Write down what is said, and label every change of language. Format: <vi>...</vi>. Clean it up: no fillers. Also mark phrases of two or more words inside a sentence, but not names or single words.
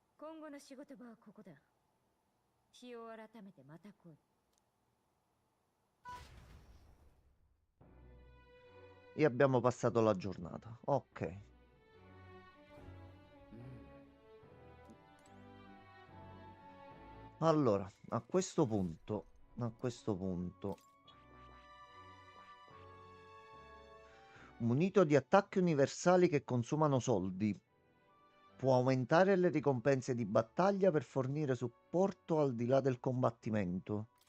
<ja>今後の仕事場はここだ。日を改めてまた来い。</ja> <it>E abbiamo passato la giornata. Ok. Allora, a questo punto, munito di attacchi universali che consumano soldi, può aumentare le ricompense di battaglia per fornire supporto al di là del combattimento.</it>